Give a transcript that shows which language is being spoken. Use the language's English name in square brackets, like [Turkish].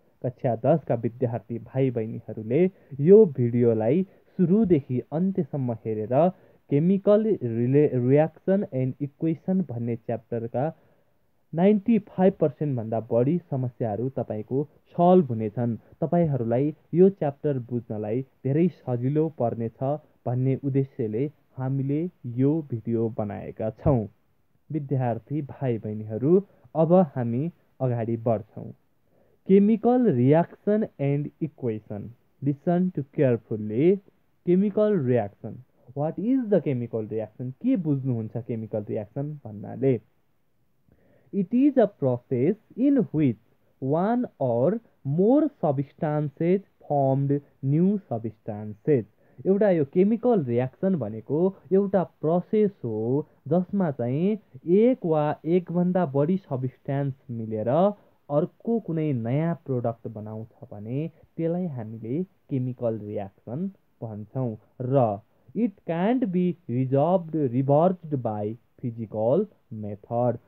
[Nepali] कक्षा 10 का विद्यार्थी भाइ बहिनीहरूले यो भिडियोलाई सुरुदेखि अन्त्यसम्म हेरेर केमिकल रियाक्सन एन्ड इक्वेसन भन्ने च्याप्टरका 95% भन्दा बढी समस्याहरू तपाईको सल्भ हुनेछन्। तपाईहरूलाई यो च्याप्टर बुझ्नलाई धेरै सजिलो पर्नेछ भन्ने उद्देश्यले हामीले यो भिडियो बनाएका छौँ। विद्यार्थी भाइ बहिनीहरू, अब हामी अगाडि बढ्छौँ। [English] Chemical reaction and equation. Listen to carefully. Chemical reaction. What is the chemical reaction? [Nepali] के बुझ्नुहुन्छ chemical reaction भन्नाले? [English] It is a process in which one or more substances formed new substances. [Nepali] एउटा यो केमिकल रियाक्सन भनेको एउटा process हो जसमा चाहिँ एक वा एक भन्दा बढी सब्स्टेन्स मिलेर अर्को कुनै नयाँ प्रोडक्ट बनाउँछ भने त्यसलाई हामीले केमिकल रियाक्सन भन्छौँ र [English] It can't be reversed by physical method.